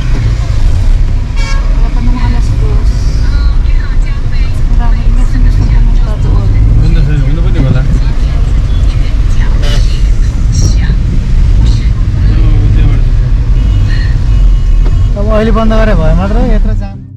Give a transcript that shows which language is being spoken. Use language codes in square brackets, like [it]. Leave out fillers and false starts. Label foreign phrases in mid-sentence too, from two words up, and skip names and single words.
[tl] Wala pa naman alas 2. Marami inas na gusto pumunta doon. Ano ba di wala? [ne] अब अहिले बन्द गरे भयो मात्र यत्रो जाम